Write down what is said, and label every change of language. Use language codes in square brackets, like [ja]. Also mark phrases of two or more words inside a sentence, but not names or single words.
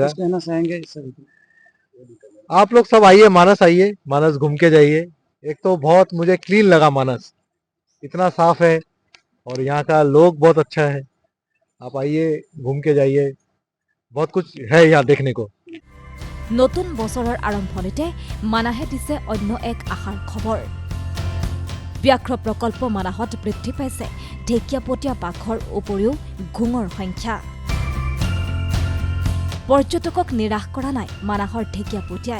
[hi] कुछ कहना चाहेंगे इस सभी को? आप लोग सब आइए, मानस घूम के जाइए। एक तो बहुत मुझे क्लीन लगा मानस, इतना साफ है और यहाँ का लोग बहुत अच्छा है। आप आइए, घूम के जाइए, बहुत कुछ है यहाँ देखने को। [as] নতুন বছৰৰ আৰম্ভণিতে মানাহে দিছে অন্য এক আশাৰ খবৰ ব্যাঘ্ৰ প্ৰকল্প মানাহত বৃদ্ধি পাইছে ঢেকীয়াপতীয়া বাঘৰ উপৰিও ঘোঙৰ সংখ্যা পৰ্যটকক নিৰাশ কৰা নাই মানাহৰ ঢেকীয়াপতীয়াই